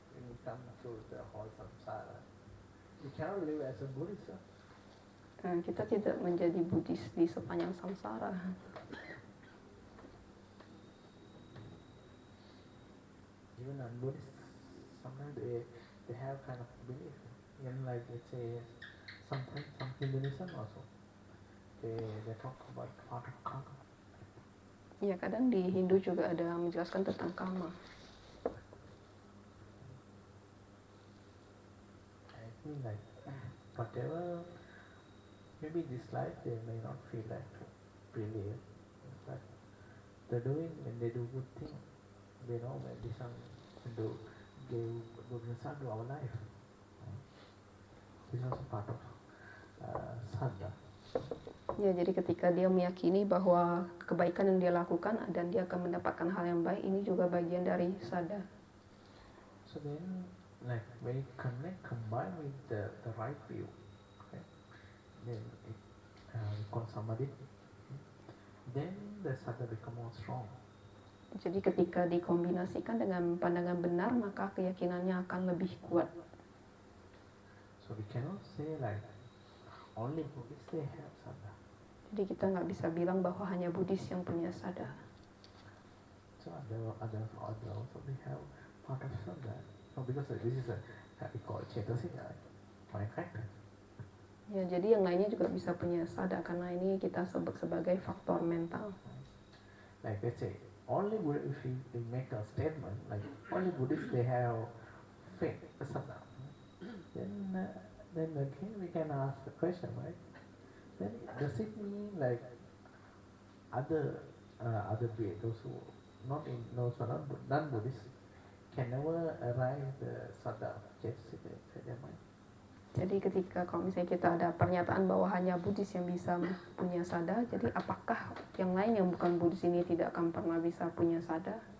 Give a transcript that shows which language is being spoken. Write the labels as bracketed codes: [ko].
[en] When it comes to the whole samsara, we cannot live as a Buddhist. [id] Kita tidak menjadi Buddhis di sepanjang samsara. [en] Even non-Buddhists, sometimes they have kind of belief. Even like let's say sometimes some Hinduism also, they talk about part of karma. [id] Ya, kadang di Hindu juga ada menjelaskan tentang karma. [en] I think like whatever, maybe this life they may not feel like to believe, but they're doing when they do good thing, they know when this one give good result to our life. This is also part of sadhana. [id] Ya, jadi ketika dia meyakini bahwa kebaikan yang dia lakukan dan dia akan mendapatkan hal yang baik, ini juga bagian dari sada. [en] So then, like when you combine with the right view, okay, then it recall samadhi, then the saddha become more strong. [id] Jadi ketika dikombinasikan dengan pandangan benar, maka keyakinannya akan lebih kuat. [en] So we cannot say like only Buddhists they have saddha. [id] Jadi kita nggak bisa bilang bahwa hanya Buddhis yang punya saddha. [en] So other also they have part of saddha. No, because this is we call cetasika, mind factor. [id] Ya, jadi yang lainnya juga bisa punya saddha karena ini kita sebut sebagai faktor mental. [en] Like let's say only if we make a statement like only Buddhists they have faith saddha, then again we can ask the question, right? Then does it mean like other those who not non-Buddhists can never arrive the saddha cetasika inside their mind? [id] Jadi ketika kalau misalnya kita ada pernyataan bahwa hanya Buddhis yang bisa punya saddha, jadi apakah yang lain yang bukan Buddhis ini tidak akan pernah bisa punya saddha?